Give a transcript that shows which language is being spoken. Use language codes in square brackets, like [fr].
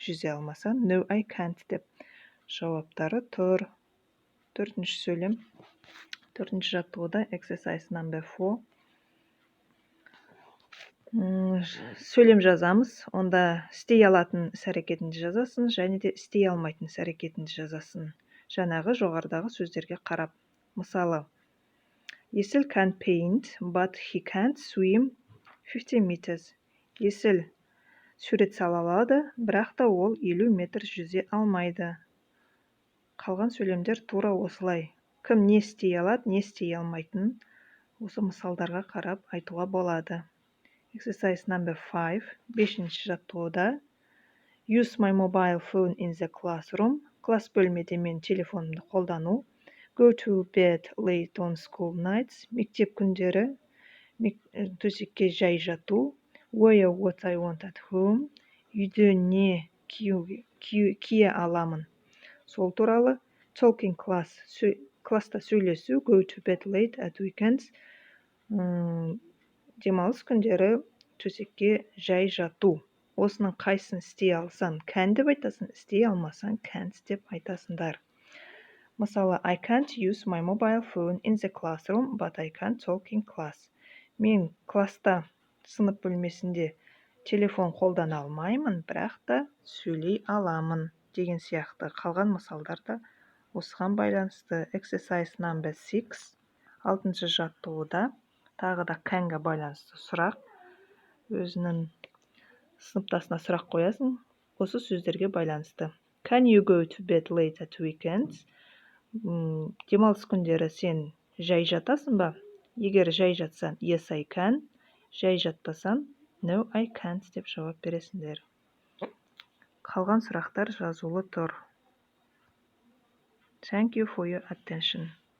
[kk] Жүзе алмасаң, [en] no, I can't [kk] деп. Жауаптары тұр. Төртінші сөйлем. Төртінші жаттығуда [en] exercise number 4. [kk] Сөйлем жазамыз. Онда істей алатын іс-әрекетінді жазасын, және де істей алмайтын іс-әрекетінді жазасын. Жаңағы жоғарыдағы сөздерге қарап. Мысалы, [en] Есіл can paint, but he can't swim 50 meters. [kk] Есіл сурет сала алады, бірақ та ол 50 метр жүзе алмайды. Қалған сөйлемдер тура осылай. Кім не істей алады, не істей алмайтын осы мысалдарға қарап айтуға болады. [en] Exercise number 5. [kk] Бесінші жаттығуда. [en] Use my mobile phone in the classroom. [kk] Класс бөлмеде мен телефонымды қолдану. [en] Go to bed late on school nights. [kk] Мектеп күндері Төсекке жай жату. [en] Wear what I want at home. [kk] Үйде не кие аламын. Сол туралы. [en] Talking class. [kk] Класста сөйлесу. [en] Go to bed late at weekends. [kk] Демалыс күндері төсекке жай жату. Осының қайсын істей алсаң, can деп айтасың, істей алмасаң, can't деп айтасыңдар. [en] Мысалы, I can't use my mobile phone in the classroom, but I can talk in class. [kk] Мен класста, сынып бөлмесінде телефон қолдана алмаймын, бірақ та сөйлей аламын деген сияқты. Қалған мысалдар да осыған байланысты. [en] Exercise number 6, [kk] 6-шы жаттығуда тағы да canға байланысты сұрақ. Өзінің сыныптасына сұрақ қоясың, осы сөздерге байланысты. [en] Can you go to bed late at weekends? [kk] Демалыс күндері сен жай жатасың ба? Егер жай жатсаң, [en] yes, I can. [kk] Жай жатпасаң, [en] no, I can't [kk] деп жауап бересіңдер. Қалған сұрақтар жазулы тұр. [en] Thank you for your attention.